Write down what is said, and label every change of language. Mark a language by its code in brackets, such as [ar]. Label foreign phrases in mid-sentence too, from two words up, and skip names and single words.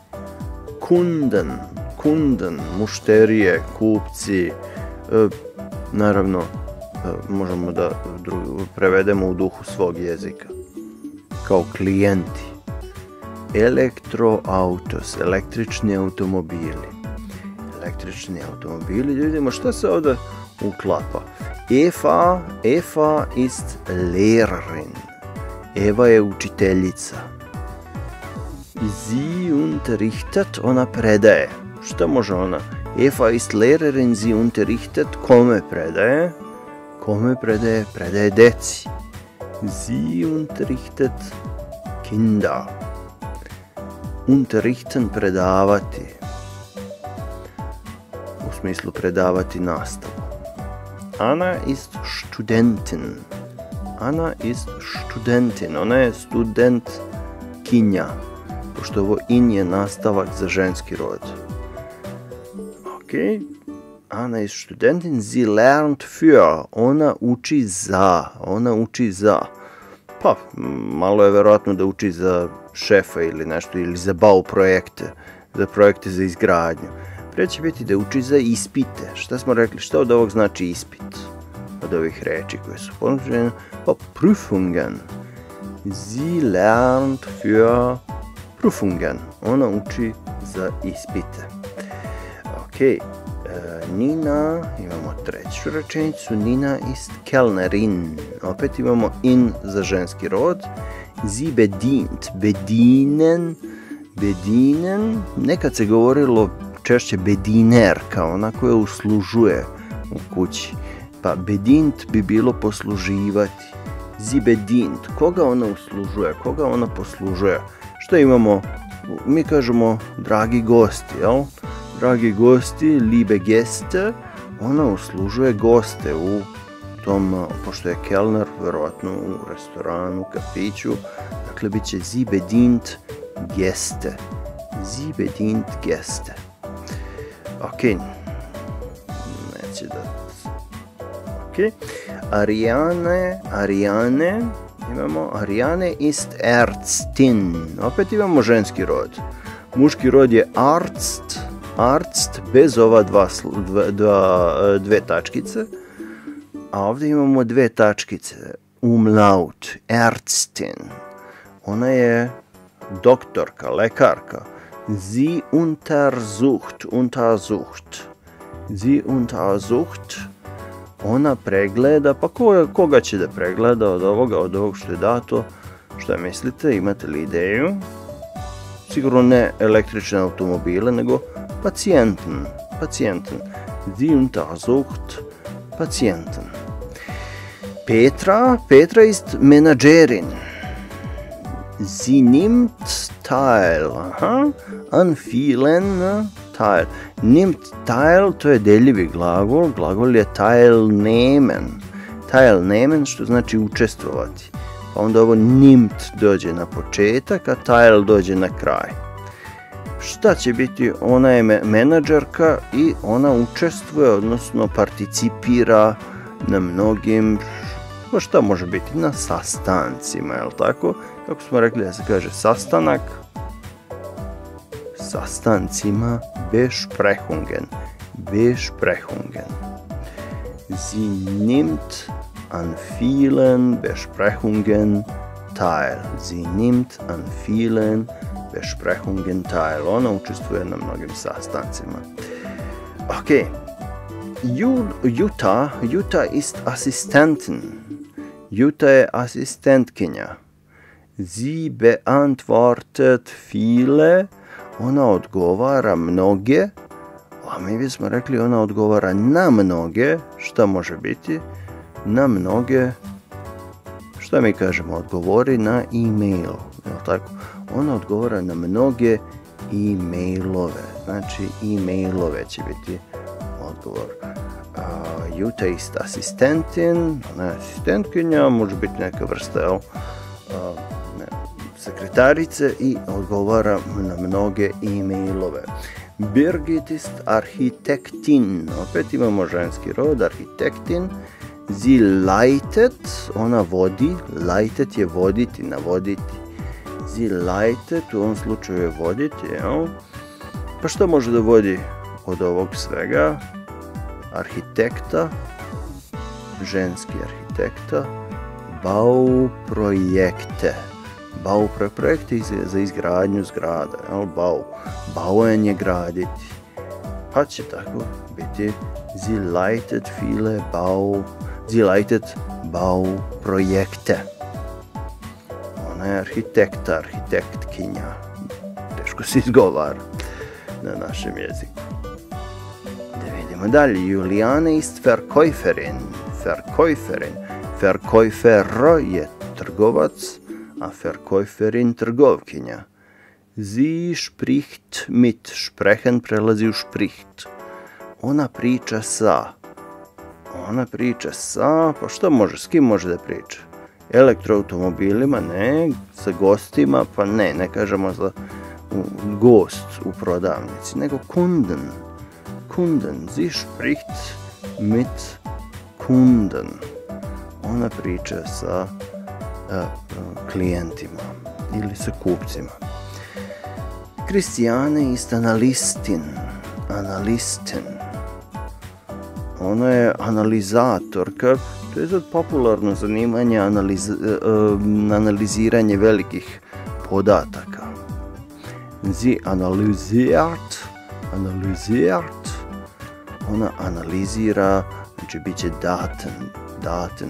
[sr] Kunden, mušterije, kupci, naravno, možemo da prevedemo u duhu svog jezika. Kao klijenti. Elektroautos, električni automobili. Da vidimo šta se ovdje uklapa. [de] Eva ist Lehrerin. [sr] Eva je učiteljica. [de] Sie unterrichtet, [sr] ona predaje. Šta može ona? [de] Eva ist Lehrerin, sie unterrichtet, [sr] kome predaje? Predaje deci. [de] Sie unterrichtet Kinder. Unterrichten, [sr] predavati. U smislu predavati nastavu. [de] Anna ist Studentin. [sr] Ona je studentkinja. Pošto ovo in je nastavak za ženski rod. Ok. [de] Anna ist Studentin, sie lernt für. [sr] Ona uči za. Pa, malo je verovatno da uči za šefa ili nešto, ili za bau projekte, za projekte za izgradnju. Prije će biti da uči za ispite. Šta smo rekli, šta od ovog znači ispit? od ovih reči koje su ponuđene, pa Prüfungen. [de] Sie lernt für Prüfungen. [sr] Ona uči za ispite. Ok, Nina, imamo treću rečenicu, [de] Nina ist Kellnerin. [sr] Opet imamo in za ženski rod. [de] Sie bedient, bedienen, [sr] nekad se govorilo češće bediner, kao ona koja uslužuje u kući. Pa bedient bi bilo posluživati. [de] Sie bedient, [sr] koga ona uslužuje, koga ona poslužuje. Što imamo? Mi kažemo dragi gosti, jel? Dragi gosti, [de] liebe Gäste, [sr] ona uslužuje goste u tom, pošto je kelner, verovatno u restoranu, kafiću, dakle bit će [de] sie bedient Gäste. Sie bedient Gäste. [sr] Ok, neće da... Ok, Ariane, imamo [de] Ariane ist Ärztin, [sr] opet imamo ženski rod. Muški rod je Arzt, bez ova dve tačkice, a ovdje imamo dve tačkice, umlaut, Ärztin. Ona je doktorka, lekarka. [de] Sie untersucht. [sr] Ona pregleda, pa koga će da pregleda od ovog što je dato? Što mislite, imate li ideju? Sigurno ne električne automobile, nego Patienten. [de] Sie untersucht Patienten. Petra ist Managerin. Sie nimmt teil. An vielen teil. Nimmt teil, [sr] to je deljivi glagol. Glagol je teilnehmen. [de] Teilnehmen, [sr] što znači učestvovati. Pa onda ovo nimmt dođe na početak, a teil dođe na kraj. Šta će biti? Ona je menadžerka i ona učestvuje, odnosno participira na mnogim, pa šta može biti? Na sastancima, je li tako? Kako smo rekli da se kaže sastanak? Sastancima Besprechungen. [de] Sie nimmt an vielen Besprechungen teil. Besprechungen teil. [sr] Ona učestvuje na mnogim sastancima. Ok. [de] Jutta ist Assistentin. [sr] Jutta je asistentkinja. [de] Sie beantwortet viele. [sr] Ona odgovara mnoge. A mi bismo rekli ona odgovara na mnoge. Šta može biti? Na mnoge. Šta mi kažemo? Odgovori na e-mail. Je li tako? Ona odgovara na mnoge e-mailove. Znači, e-mailove će biti odgovor. [de] Jutta ist Assistentin. [sr] Ona je asistentkinja, može biti neka vrsta sekretarice i odgovara na mnoge e-mailove. [de] Birgit ist Architektin. [sr] Opet imamo ženski rod, [de] Architektin. Sie leitet, [sr] ona vodi. Leitet je voditi, navoditi. [de] Sie leitet, [sr] u ovom slučaju je voditi, jel? Pa što može da vodi od ovog svega? Arhitekta, ženski arhitekta, Bauprojekte. Bauprojekte za izgradnju zgrada, jel? Bauen je graditi. Pa će tako biti [de] Sie leitet Bauprojekte. [sr] Ona je arhitektkinja. Teško se izgovara na našem jeziku. Da vidimo dalje. [de] Juliane ist Verkäuferin. [sr] Verkäufer je trgovac, a Verkäuferin trgovkinja. [de] Sie spricht mit. Sprechen [sr] prelazi u [de] spricht. [sr] Ona priča sa. Pa što može? S kim može da priča? Elektroautomobilima? Ne. Sa gostima? Pa ne kažemo za gost u prodavnici, nego Kunden. [de] Sie spricht mit Kunden. [sr] Ona priča sa klijentima ili sa kupcima. [de] Christiane ist Analystin. [sr] ona je analizatorka, to je sad popularno zanimanje analiziranje velikih podataka. [de] Sie analysiert, [sr] ona analizira, znači bit će daten.